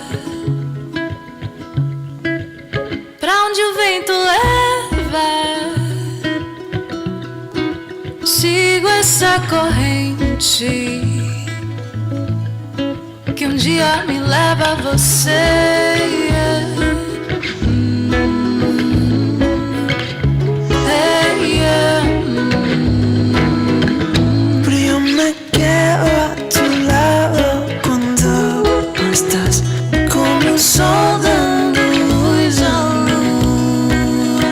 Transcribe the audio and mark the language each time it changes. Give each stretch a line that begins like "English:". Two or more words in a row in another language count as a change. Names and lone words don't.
Portuguese: Pra onde o vento leva, sigo essa corrente que um dia me leva a você.
Spanish: Pero yo me quedo a tu lado cuando no estás, como un sol dando luz a luz.